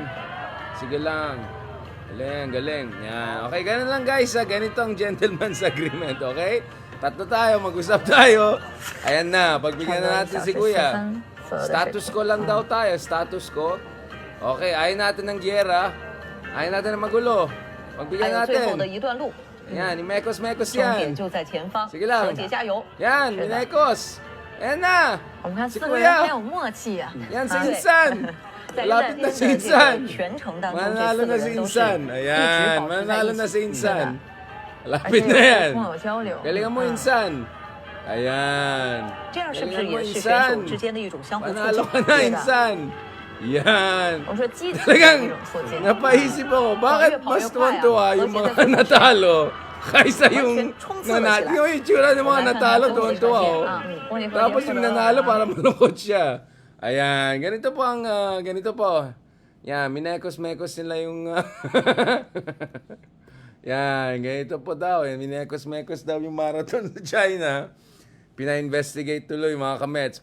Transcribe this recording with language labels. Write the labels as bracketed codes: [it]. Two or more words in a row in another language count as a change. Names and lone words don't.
[tl] Sige lang. Galing. Yan. Okay, ganun lang guys. Ganito ang [en] gentleman's agreement, [tl] okay? Tatlo tayo, mag-usap tayo. Ayan na, pagbigyan na natin si Kuya. Status ko lang daw tayo, status ko. Okay, ayaw natin ng giyera. Ayaw natin na magulo. [zh] 还 [tl] Pagbigyan [zh] 有最后 [tl] natin. [zh] 的一段路， [tl] Yan, imekos-mekos [zh] 终 [tl] yan. [zh] 点就在前方， [tl] Sige lang. [zh] 何洁加油！ [tl] Yan, [zh] 是的 [tl] minekos. Ayan na. [zh] 我们看 [tl] Si [zh] 四个人 [tl] Kuya. [zh] 很有默契啊。 [tl] Yan, si [zh] 啊对 [tl] Insan. [zh] 在 [tl] Lapit [zh] 热 [tl] na [zh] 恋 [tl] si [zh] 的这 [tl] Insan. [zh] 个全程当中，这 [tl] Manalo [zh] 四个 [tl] na si [zh] 人都是 [tl] Insan. [zh] 一直 [tl] Ayan, [zh] 保持在 [tl] manalo [zh] 一 [tl] na [zh] 起 [tl] si [zh] 的， [tl] Insan. [zh] 而 [tl] Lapit [zh] 且 [tl] na [zh] 有 [tl] yan. [zh] 朋友交流。 [tl] Galingan mo, [zh] 啊 [tl] Insan. Ayan. [zh] 这样是不是 [tl] Galingan mo, [zh] 也是选手 [tl] Insan. [zh] 之间的一种相互促 [tl] Manalo [zh] 进？ [tl] ka na, [zh] 对的。 [tl] Insan. Yan. [zh] 我说积极的 [tl] Talagang [zh] 一种促进。 [tl] napaisip ako, bakit Pao, mas pao, tuwan-tuwa pao, yung pao, mga pao, natalo kaysa yung [zh] 完全冲刺了起来。 [tl] nanalo. Yung itsura ng [zh] 我 [tl] mga [zh] 们来看 [tl] natalo, [zh] 看中国的 [tl] tuwan-tuwa [zh] 表 [tl] oh. [zh] 现啊，郭杰和 [tl] Tapos [zh] 杰 [tl] yung [zh] 获得 [tl] nanalo [zh] 了 [tl] para malungkot siya. Ayan, ganito po ang, ganito po. Yan, minekos-mekos nila yung, yan, ganito po daw. Minekos-mekos daw yung marathon sa China. Pina-investigate tuloy mga kamets.